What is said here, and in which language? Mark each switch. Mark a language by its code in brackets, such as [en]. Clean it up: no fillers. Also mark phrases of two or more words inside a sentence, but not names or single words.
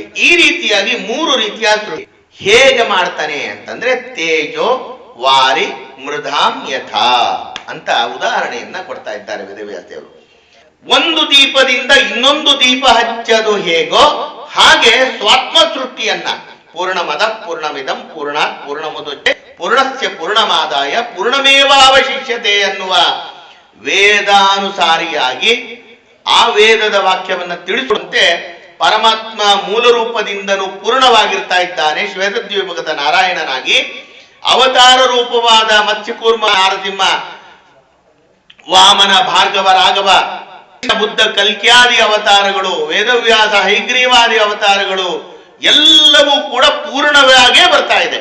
[kn] ಈ ರೀತಿಯಾಗಿ ಮೂರು ರೀತಿಯ ಸೃಷ್ಟಿ ಹೇಗೆ ಮಾಡ್ತಾನೆ ಅಂತಂದ್ರೆ [sa] ತೇಜೋ ವಾರಿ ಮೃಧಾಂ ಯಥಾ [kn] ಅಂತ ಉದಾಹರಣೆಯನ್ನ ಕೊಡ್ತಾ ಇದ್ದಾರೆ ವೇದವ್ಯಾಸದೇವರು. ಒಂದು ದೀಪದಿಂದ ಇನ್ನೊಂದು ದೀಪ ಹಚ್ಚದು ಹೇಗೋ ಹಾಗೆ ಸ್ವಾತ್ಮ ಸೃಷ್ಟಿಯನ್ನ [sa] ಪೂರ್ಣಮದ ಪೂರ್ಣಮಿದಂ ಪೂರ್ಣಾತ್ ಪೂರ್ಣಮುದಚ್ಯತೆ ಪೂರ್ಣಸ್ಯ ಪೂರ್ಣಮಾದಾಯ ಪೂರ್ಣಮೇವಾವಶಿಷ್ಯತೆ [kn] ಅನ್ನುವ ವೇದಾನುಸಾರಿಯಾಗಿ ಆ ವೇದದ ವಾಕ್ಯವನ್ನ ತಿಳಿಸುವಂತೆ ಪರಮಾತ್ಮ ಮೂಲ ರೂಪದಿಂದಲೂ ಪೂರ್ಣವಾಗಿರ್ತಾ ಇದ್ದಾನೆ. ಶ್ವೇತದ್ವೀಪಕದ ನಾರಾಯಣನಾಗಿ ಅವತಾರ ರೂಪವಾದ ಮತ್ಸ್ಯಕೂರ್ಮ, ನಾರಸಿಂಹ, ವಾಮನ, ಭಾರ್ಗವ, ರಾಘವ, ಬುದ್ಧ, ಕಲ್ಕ್ಯಾದಿ ಅವತಾರಗಳು, ವೇದವ್ಯಾಸ, ಹೈಗ್ರೀವಾದಿ ಅವತಾರಗಳು ಎಲ್ಲವೂ ಕೂಡ ಪೂರ್ಣವಾಗೇ ಬರ್ತಾ ಇದೆ.